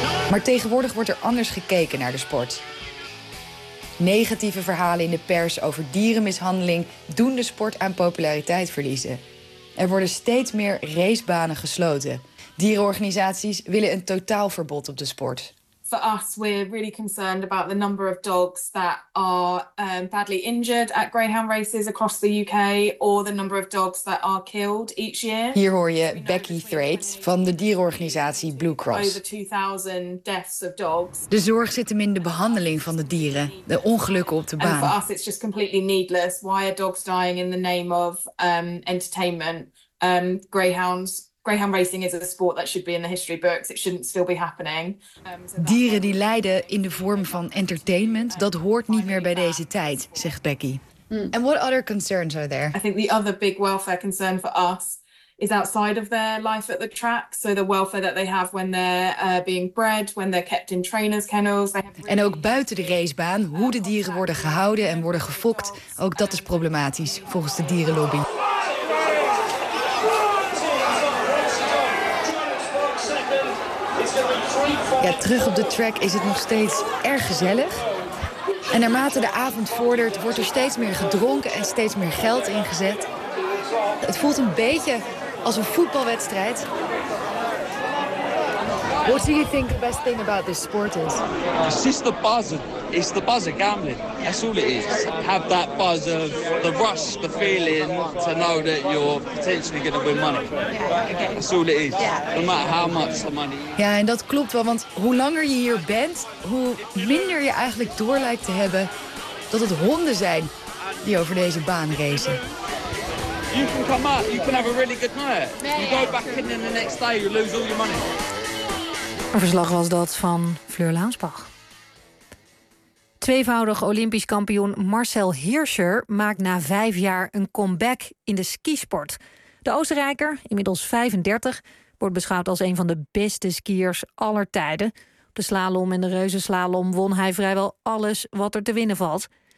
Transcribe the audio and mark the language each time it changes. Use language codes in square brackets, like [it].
[nl] Maar tegenwoordig wordt er anders gekeken naar de sport. Negatieve verhalen in de pers over dierenmishandeling doen de sport aan populariteit verliezen. Er worden steeds meer racebanen gesloten. Dierenorganisaties willen een totaalverbod op de sport. [en] For us, we're really concerned about the number of dogs that are badly injured at greyhound races across the UK, or the number of dogs that are killed each year. [nl] Hier hoor je Becky Thwaites van de dierenorganisatie Blue Cross. [en] Over 2000 deaths of dogs. [nl] De zorg zit hem in de behandeling van de dieren, de ongelukken op de baan. [en] And for us, it's just completely needless. Why are dogs dying in the name of entertainment? Greyhound racing is a sport that should be in the history books. It shouldn't still be happening. [nl] Dieren die lijden in de vorm van entertainment, dat hoort niet meer bij deze tijd, zegt Becky. Mm. [en] And what other concerns are there? I think the other big welfare concern for us is outside of their life at the track. So the welfare that they have when they're being bred, when they're kept in trainers' kennels. [nl] En ook buiten de racebaan, hoe de dieren worden gehouden en worden gefokt, ook dat is problematisch volgens de dierenlobby. Ja, terug op de track is het nog steeds erg gezellig. En naarmate de avond vordert, wordt er steeds meer gedronken en steeds meer geld ingezet. Het voelt een beetje als een voetbalwedstrijd. [en] What do you think the best thing about this sport is? It's just the buzz. It's the buzz of gambling. That's all it is. Have that buzz of the rush, the feeling to know that you're potentially going to win money. That's all it is. No matter how much the money. [nl] Ja, en dat klopt wel, want hoe langer je hier bent, hoe minder je eigenlijk door lijkt te hebben dat het honden zijn die over deze baan racen. [en] You can come out. You can have a really good night. You go back in the next day, you lose all your money. [nl] Een verslag was dat van Fleur Launsbach. Tweevoudig Olympisch kampioen Marcel Hirscher maakt na 5 jaar een comeback in de skisport. De Oostenrijker, inmiddels 35, wordt beschouwd als een van de beste skiers aller tijden. Op de slalom en de reuzenslalom won hij vrijwel alles wat er te winnen valt.